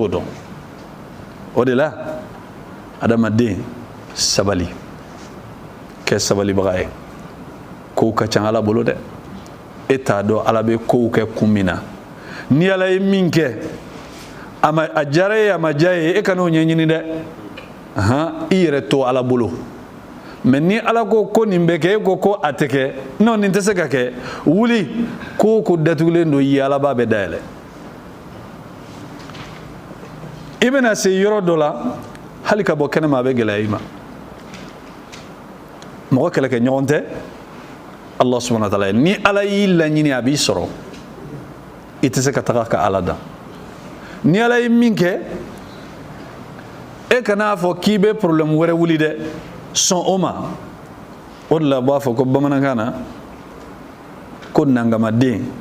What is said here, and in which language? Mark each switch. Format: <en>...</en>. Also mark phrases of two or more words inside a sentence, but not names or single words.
<bm>t'o dɔn o de la adamaden sabali kɛ sabalibaga ye kow ka ca ala bolo dɛ e t'a dɔn ala bɛ kow kɛ kun min na ni ala ye min kɛ a diyara ye a ma diya ye e kana o ɲɛɲini dɛ i yɛrɛ to ala bolo mais ni ala ko nin bɛ kɛ e ko a tɛ kɛ non nin tɛ se ka kɛ wuli ko datugulen don i ala b'a bɛ dayɛlɛ i bɛna se yɔrɔ dɔ la hali ka bɔ kɛnɛma a bɛ gɛlɛya i ma mɔgɔ kɛlɛkɛ ɲɔgɔn tɛ</bm> <ar>الله سبحانه وتعالى</ar> <bm>ni ala yi la ɲini a b'i sɔrɔ i tɛ se ka taga ka ala dan ni ala ye min kɛ e kana fɔ k'i bɛ problème wɛrɛ wuli dɛ sɔn o ma o de la b'a fɔ ko bamanankan na ko nangamaden</bm>